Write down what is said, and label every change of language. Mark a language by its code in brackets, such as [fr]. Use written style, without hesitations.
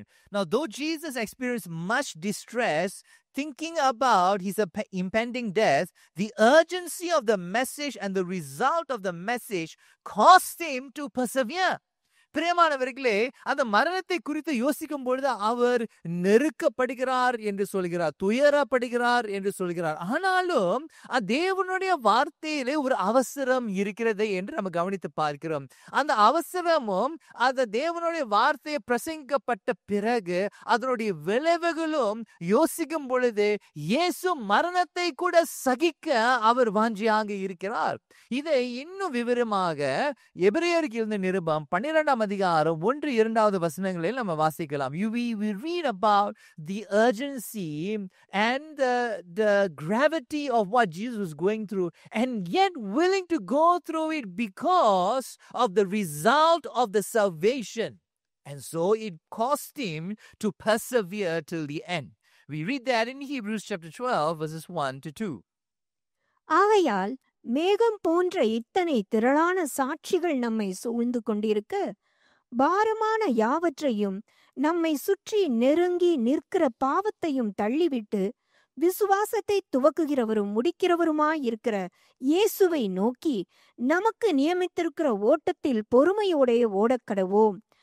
[en] Now, though Jesus experienced much distress thinking about his impending death, the urgency of the message and the result of the message caused him to persevere. [ta] பிரியமானவர்களே, அந்த மரணத்தை குறித்து யோசிக்கும் பொழுது அவர் நெருக்கப்படுகிறார் என்று சொல்கிறார், துயரப்படுகிறார் என்று சொல்கிறார். ஆனாலும் தேவனுடைய வார்த்தையிலே ஒரு அவசரம் இருக்கிறது என்று நம்ம கவனித்து பார்க்கிறோம். அந்த அவசரமும் அந்த தேவனுடைய வார்த்தையை பிரசங்கிக்கப்பட்ட பிறகு அதனுடைய விளைவுகளும் யோசிக்கும் பொழுது இயேசு மரணத்தை கூட சகிக்க அவர் வாஞ்சியாக இருக்கிறார். இதை இன்னும் விவரமாக எபிரேயருக்கு எழுதின நிருபம் 12ஆம் அதிகாரம் 1-2வது வசனங்களில் நம்ம வாசிக்கலாம். [en] We read about the urgency and the gravity of what Jesus was going through, and yet willing to go through it because of the result of the salvation. And so it cost him to persevere till the end. We read that in Hebrews chapter 12 verses 1-2. [ta] ஆகையால் மேகம் போன்ற இத்தனை திரளான சாட்சிகள் நம்மை சூழ்ந்து கொண்டிருக்க, பாரமான யாவற்றையும் நம்மை சுற்றி நெருங்கி நிற்கிற பாவத்தையும் தள்ளிவிட்டு, விசுவாசத்தை துவக்குகிறவரும் முடிக்கிறவருமாயிருக்கிற இயேசுவை நோக்கி நமக்கு நியமித்திருக்கிற ஓட்டத்தில் பொறுமையோடே ஓடக்கடவோம்.